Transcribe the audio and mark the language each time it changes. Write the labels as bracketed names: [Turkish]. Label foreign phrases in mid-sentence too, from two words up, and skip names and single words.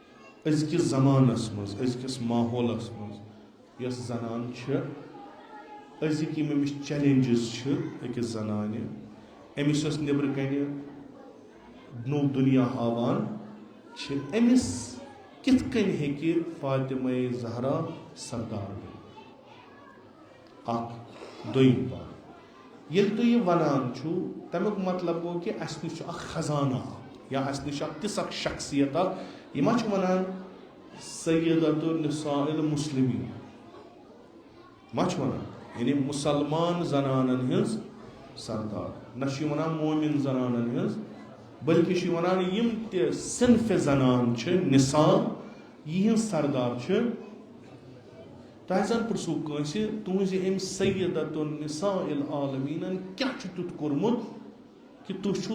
[Kashmiri] أزکِس زمانس منٛز أزکِس ماحولس منٛز یۄس زنان چھِ أزِکۍ یِم أمِس چیلینجز چھِ أکِس زنانہِ أمِس یۄس نیٚبرٕ کَنہِ نوٚو دُنیا ہاوان چھِ أمِس کِتھ کٔنۍ ہیٚکہِ فاطمہ زہرا سردار بٔنِتھ اکھ دوٚیِم بات ییٚلہِ تُہۍ یہِ وَنان چھُو تَمیُک مطلب گوٚو کہِ اَسہِ نِش چھُ اکھ خزانہ اکھ یا اَسہِ نِش چھِ اکھ تِژھ اکھ شخصیت اکھ یہِ ما چھِ وَنان [Arabic] سیدۃ النساء المسلمین [Kashmiri] ما چھِ وَنان یعنی مُسلمان زنانن ہٕنٛز سردار نہ چھِ یہِ وَنان مومِن زنانن ہٕنٛز بٔلکہِ چھِ یہِ وَنان یِم تہِ صنفہِ زنان چھِ نِساء یِہٕنٛز سردار چھِ تۄہہِ زن پرٛژھوٗ کٲنٛسہِ تُہٕنٛزِ أمۍ [Arabic] سیدۃ النساء العالمیٖنن [Kashmiri] کیٛاہ چھُ تیُتھ کوٚرمُت کہِ تُہۍ چھُو